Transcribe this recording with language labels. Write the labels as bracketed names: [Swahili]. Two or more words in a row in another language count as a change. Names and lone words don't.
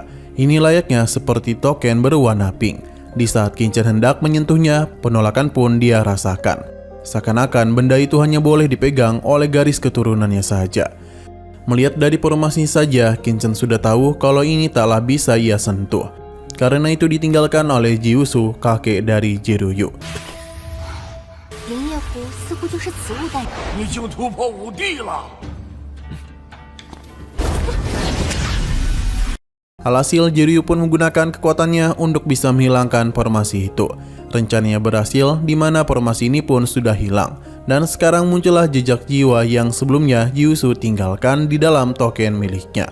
[Indonesian] Ini layaknya seperti token berwarna pink. Di saat Kinchen hendak menyentuhnya, penolakan pun dia rasakan. Seakan-akan benda itu hanya boleh dipegang oleh garis keturunannya saja. Melihat dari formasi saja, Kinchen sudah tahu kalau ini taklah bisa ia sentuh. Karena itu ditinggalkan oleh Jiusu, kakek dari Jiruyu. [Chinese] 林业湖似乎就是此物代表。你竟突破5帝了！ [Indonesian] Alhasil, Jiruyu pun menggunakan kekuatannya untuk bisa menghilangkan formasi itu. Rencananya berhasil, di mana formasi ini pun sudah hilang. Dan sekarang muncullah jejak jiwa yang sebelumnya Jiusu tinggalkan di dalam token miliknya.